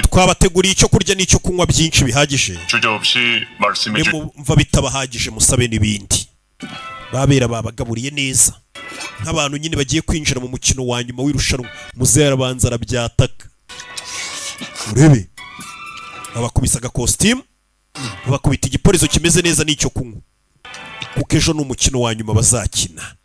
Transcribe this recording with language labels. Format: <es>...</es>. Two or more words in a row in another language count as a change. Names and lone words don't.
<rw>twabateguriye icyo kurya n'icyo kunywa byinshi bihagije</rw> <ko>주저없이 말씀해 주.</ko> <rw>nimumva bitabahagije musabe n'ibindi babera babagaburiye neza nk'abantu nyine bagiye kwinjira mu mukino wa nyuma w'irushanwa muzehe arabanza arabyataka urebe babakubisa agakositimu babakubita igiporizo kimeze neza n'icyo kunywa kuko ejo ni umukino wa nyuma bazakina</rw>